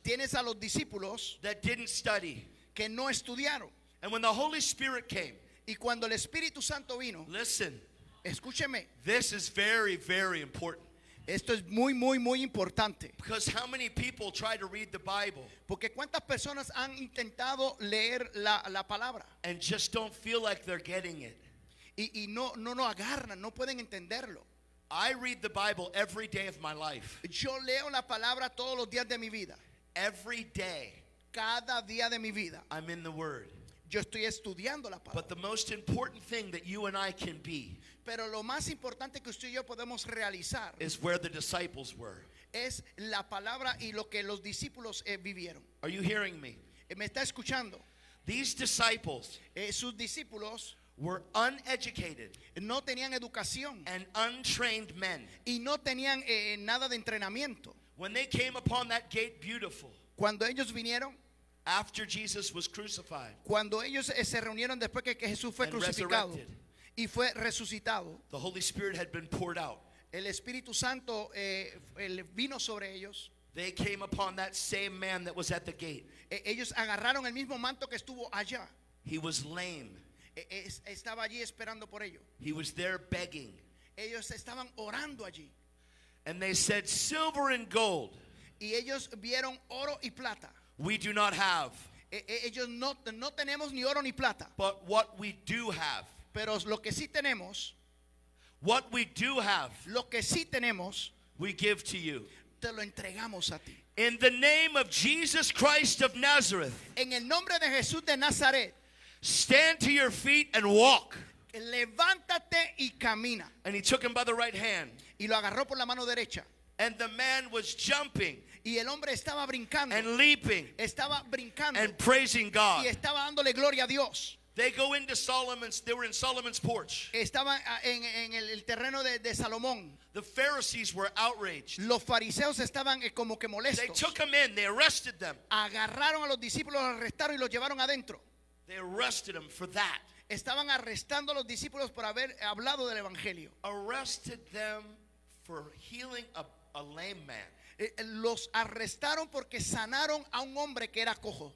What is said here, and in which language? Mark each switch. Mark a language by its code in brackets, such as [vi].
[es] tienes a los discípulos [en] that didn't study. [es] que no estudiaron. [en] And when the Holy Spirit came, [es] Y cuando el Espíritu Santo vino, [en] listen, [es] escúcheme, [en] this is very, very important. [es] esto es muy importante. [en] Because how many people try to read the Bible [es] Porque cuántas personas han intentado leer la palabra [en] and just don't feel like they're getting it? [es] y no agarran, no pueden entenderlo. [en] I read the Bible every day of my life. [es] Yo leo la palabra todos los días de mi vida. [en] Every day [es] Cada día de mi vida [en] I'm in the Word. [es] yo estoy estudiando la [en] But [es] palabra. [en] the most important thing that you and I can be [es] Pero lo más importante que usted y yo podemos realizar [en] is where the disciples were. [es] es la palabra y lo que los discípulos vivieron. [en] Are you hearing me? [es] ¿Me está escuchando? [en] These disciples [es] Sus discípulos [en] were uneducated [es] no tenían educación [en] and untrained men. [es] y no tenían nada de entrenamiento. [en] When they came upon that gate beautiful, [es] Cuando ellos vinieron, [en] after Jesus was crucified [es] cuando ellos se reunieron después que Jesús fue [en] and [es] crucificado [en] resurrected, [es] y fue resucitado, [en] the Holy Spirit had been poured out. [es] el Espíritu Santo vino sobre ellos. [en] They came upon that same man that was at the gate. [es] Ellos agarraron el mismo manto que estuvo allá. [en] He was lame. [es] Estaba allí esperando por ellos. [en] He was there begging. [es] Ellos estaban orando allí. [en] And they said, silver and gold [es] Y ellos vieron oro y plata. [en] we do not have, [es] Ellos no tenemos ni oro ni plata. [en] but what we do have, [es] Pero lo que sí tenemos, lo que sí tenemos, [en] we give to you. [es] te lo entregamos a ti. [en] In the name of Jesus Christ of Nazareth, [es] En el nombre de Jesús de Nazaret, [en] stand to your feet and walk. [es] levántate y camina. [en] And he took him by the right hand. [es] Y lo agarró por la mano derecha. [en] And the man was jumping [es] Y el hombre estaba brincando. [en] and leaping [es] Estaba brincando. [en] and praising God. [es] Y estaba dándole gloria a Dios. [en] They were in Solomon's porch. [es] Estaban en el terreno de Salomón. [en] The Pharisees were outraged. [es] Los fariseos estaban como que [en] They [es] molestos. [en] took him in, they arrested them. [es] Agarraron a los discípulos, los arrestaron y los llevaron adentro. [en] They arrested him for that. [es] Estaban arrestando a los discípulos por haber hablado del evangelio. [en] Arrested them for healing a lame man. [es] Los arrestaron porque sanaron a un hombre que era cojo